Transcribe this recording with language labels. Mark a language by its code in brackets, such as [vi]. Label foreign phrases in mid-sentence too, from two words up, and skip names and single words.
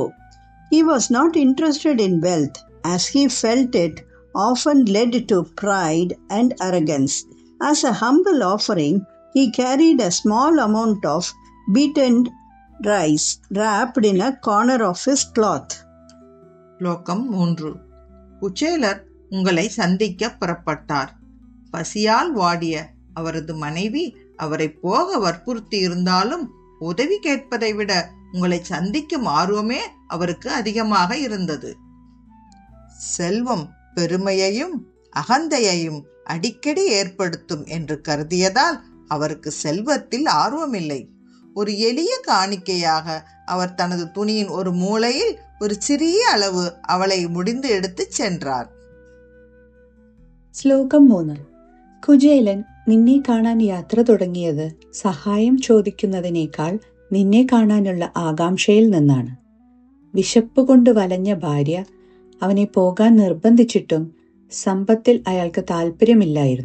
[en] He was not interested in wealth, as he felt it often led to pride and arrogance. As a humble offering, he carried a small amount of beaten rice wrapped in a corner of his cloth. [ta] ஸ்லோகம் 3. குச்சேலர் உங்களை சந்திக்க புறப்பட்டார். பசியால் வாடிய அவரது மனைவி அவரை போக வற்புறுத்தி இருந்தாலும் உதவி கேட்பதை விட உங்களை சந்திக்கும் ஆர்வமே அவருக்கு அதிகமாக இருந்தது. செல்வம் பெருமையையும் அகந்தையையும் அடிக்கடி ஏற்படுத்தும் என்று கருதியதால் அவருக்கு செல்வத்தில் ஆர்வமில்லை. ஒரு எளிய காணிக்கையாக அவர் தனது துணியின் ஒரு மூலையில் ஒரு சிறிய அளவு அவளை முடிந்து எடுத்துச் சென்றார். [ml] ശ്ലോകം 3. കുചേലൻ നിന്നെ കാണാൻ യാത്ര തുടങ്ങിയത് സഹായം ചോദിക്കുന്നതിനേക്കാൾ നിന്നെ കാണാനുള്ള ആകാംക്ഷയിൽ നിന്നാണ്. വിശപ്പ് കൊണ്ട് വലഞ്ഞ ഭാര്യ അവനെ പോകാൻ നിർബന്ധിച്ചിട്ടും സമ്പത്തിൽ അയാൾക്ക് താല്പര്യമില്ലായിരുന്നു.